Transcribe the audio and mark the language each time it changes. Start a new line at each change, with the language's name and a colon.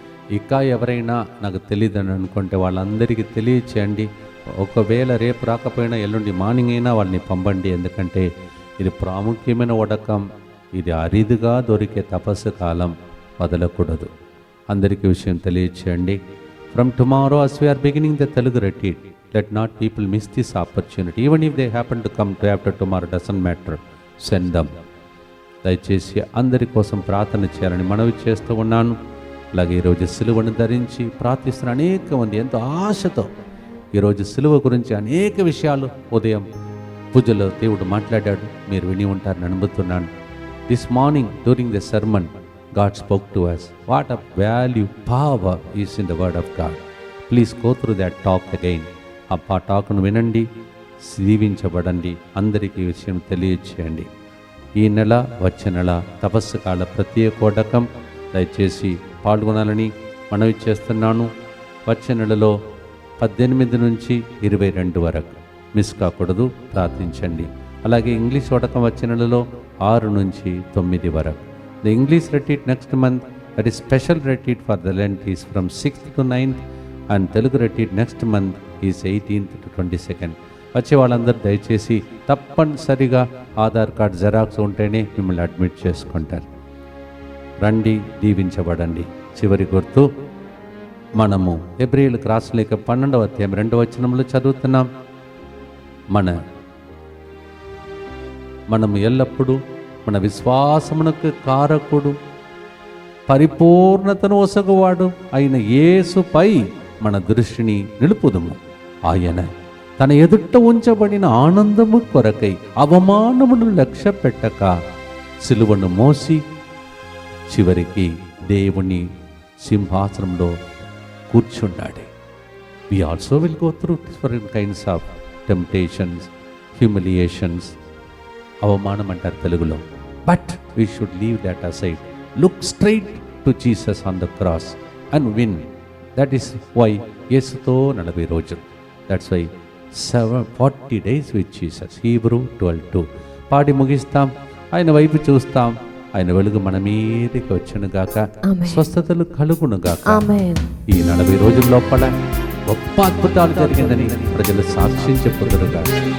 Telugu: ఇంకా ఎవరైనా నాకు తెలియదని అనుకుంటే వాళ్ళందరికీ తెలియచేయండి. ఒకవేళ రేపు రాకపోయినా ఎల్లుండి మార్నింగ్ అయినా వాళ్ళని పంపండి. ఎందుకంటే ఇది ప్రాముఖ్యమైన వడకం, ఇది అరిదుగా దొరికే తపస్సు కాలం, వదలకూడదు. అందరికీ విషయం తెలియచేయండి.
English: From tomorrow as we are beginning the Telugu retreat, let not people miss this opportunity. Even if they happen to come to after tomorrow, doesn't matter, send them.
Telugu: దయచేసి అందరి కోసం ప్రార్థన చేయాలని మనవి చేస్తూ ఉన్నాను. అలాగే ఈరోజు సిలువను ధరించి ప్రార్థిస్తున్న అనేక మంది ఎంతో ఆశతో ఈరోజు సిలువ గురించి అనేక విషయాలు ఉదయం పూజలో దేవుడు మాట్లాడాడు, మీరు విని ఉంటారని నమ్ముతున్నాను.
English: This morning during the sermon God spoke to us. What a value, power is in the word of God. Please go through that talk again.
Telugu: ఆ టాక్ను వినండి, దీవించబడండి, అందరికీ ఈ విషయం తెలియచేయండి. ఈ నెల వచ్చే నెల తపస్సు కాల ప్రత్యేక వడకం దయచేసి పాల్గొనాలని మనవి చేస్తున్నాను. వచ్చే నెలలో 18 నుంచి 22 వరకు మిస్ కాకూడదు, ప్రార్థించండి. అలాగే ఇంగ్లీష్ వడకం వచ్చే నెలలో 6 నుంచి 9 వరకు.
English: The English retreat next month, that is special retreat for the Lent, is from 6th to 9th, and Telugu retreat next month is 18th to 22nd.
Telugu: వచ్చే వాళ్ళందరూ దయచేసి తప్పనిసరిగా ఆధార్ కార్డ్ జెరాక్స్ ఉంటేనే మిమ్మల్ని అడ్మిట్ చేసుకుంటారు. రండి, దీవించబడండి. చివరి గుర్తు, మనము హెబ్రీయులకు రాసిన లేఖ 12వ అధ్యాయం 2వ వచనంలో చదువుతున్నాం. మనము ఎల్లప్పుడూ మన విశ్వాసమునకు కారకుడు, పరిపూర్ణతను ఒసగువాడు అయిన యేసుపై మన దృష్టిని నిలుపుదుము. ఆయన తన ఎదుట ఉంచబడిన ఆనందము కొరకై అవమానమును లక్ష్య పెట్టక సిలువను మోసి చివరికి దేవుని సింహాసనంలో కూర్చున్నాడు.
English: We also will go through different kinds of temptations, humiliations.
Telugu: అవమానం అంటారు తెలుగులో.
English: But we should leave that aside. Look straight to Jesus on the cross and win. That is why
Telugu: యేసుతో 40 రోజులు.
English: That's why 40 days with Jesus.
Telugu: Hebrew 12:2. పాడి ముగిస్తాం, ఆయన వైపు చూస్తాం. ఆయన వెలుగు మన మీదకి వచ్చును గాక, స్వస్థతలు కలుగును గాక. ఈ 40 రోజుల లోపల గొప్ప అద్భుతాలు జరిగిందని ప్రజలు సాక్ష్యం చెప్పుదురు గాక.